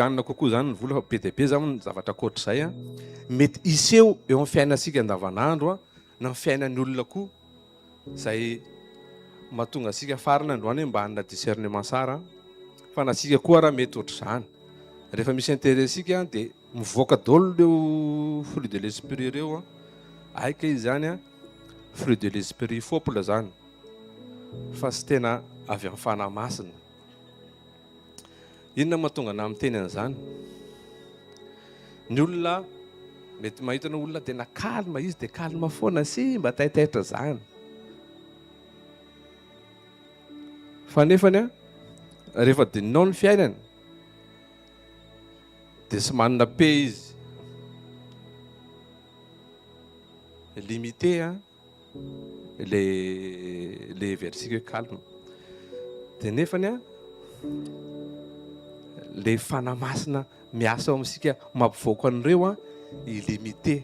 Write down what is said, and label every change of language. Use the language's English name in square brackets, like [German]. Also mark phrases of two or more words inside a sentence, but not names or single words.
[Malagasy] anina kokoa zany ny vola fa be dia be zany ny zavatra koatra izay mety iseho eo amin'ny fiainasika andavanandro na fiainan'ny olona koa izay mahatonga asika farina androany mba hanana discernement sara fa nasika koa raha mety ohatr'izany rehefa misy intérêt sika dia mivoaka daholo reo [French] fruit de l'esprit [Malagasy] reo aika izy zany [French] fruit de l'esprit [Malagasy] fopula zany fa sy tena avy amin'ny fanahy masina. Inona mahatonga na miteny an'izany? Ny olona mety mahitana olona tena kalma izy dia kalma foana sy mba taitaitra zany fa nefany rehefa dininao ny fiainany dia sy manana pe izy limité le versika hoe calme dia nefany le fanahy masina miasa ao amintsika mampivoaka an'ireo illimité.